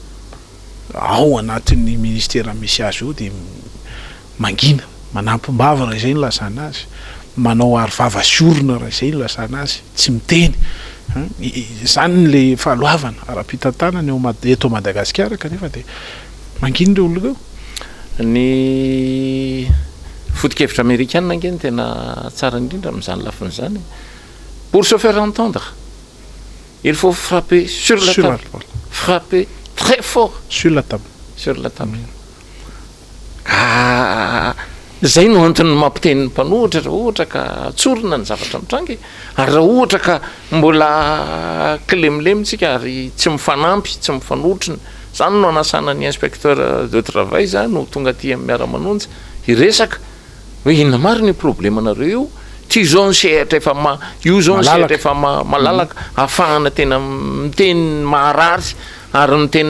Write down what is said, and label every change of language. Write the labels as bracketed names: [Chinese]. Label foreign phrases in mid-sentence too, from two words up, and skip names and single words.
[Malagasy] ao anatin'ny ministère misy azy io dia mangina manampimbava raha izay ny lasana azy manao arivava siorona raha izay ny lasana azy tsy miteny zany le fahaloavana ara-pitantanany eto Madagasikara kanefa dia mangina ireo olona eo ny foto-kevitra américaine nge tena tsara indrindra amin'izany lafin'izany [French] pour se faire entendre il faut frapper sur la table frapper très fort sur la table [Malagasy] zay no antony mampiteny mpanohitra raha ohatra ka tsorina ny zavatra mitrangy ary raha ohatra ka mbola kilemlemitsika ary tsy mifanampy tsy mifanotrina zany no anasana ny [French] inspecteur de travail [Malagasy] zany no tonga aty amin'ny miara-manonjy iresaka hoe inona maro ny problème anareo io ty zao ny sehatra efa io zao ny sehatra efa malalaka ahafahana tena miteny maharary ary miteny